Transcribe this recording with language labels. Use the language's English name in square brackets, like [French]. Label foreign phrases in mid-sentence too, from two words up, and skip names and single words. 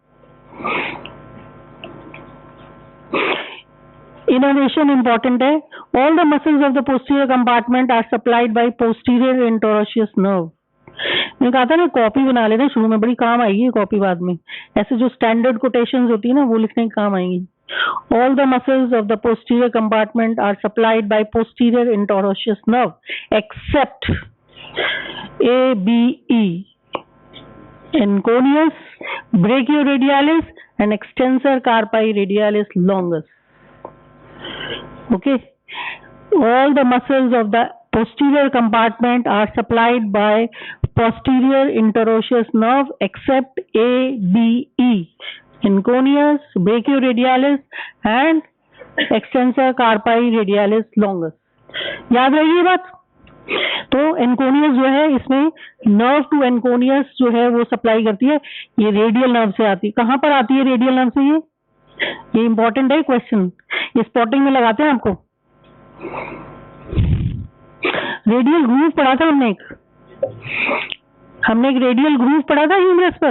[English] innovation important है। all the muscles of the posterior compartment are supplied by posterior interosseous nerve. [Hindi] मैंने कहा था ना कॉपी बना लेना शुरू में, बड़ी काम आएगी कॉपी बाद में, ऐसे जो [English] standard quotations [Hindi] होती है ना वो लिखने के काम आएंगी। [English] All the muscles of the posterior compartment are supplied by posterior interosseous nerve except ABE, Enconeus, brachioradialis and extensor carpi radialis longus. Okay, all the muscles of the posterior compartment are supplied by posterior interosseous nerve except ABE, Enconeus, brachioradialis and extensor carpi radialis longus। [Hindi] याद रही ये बात। तो एनकोनियस जो है इसमें [English] nerve to anconeus [Hindi] जो है वो सप्लाई करती है, ये [English] radial nerve [Hindi] से आती है। कहाँ पर आती है [English] radial nerve [Hindi] से? ये इंपॉर्टेंट है क्वेश्चन, ये स्पॉटिंग में लगाते हैं आपको। [English] radial groove [Hindi] पढ़ा था हमने एक [English] radial groove [Hindi] पढ़ा था ह्यूमरस पर।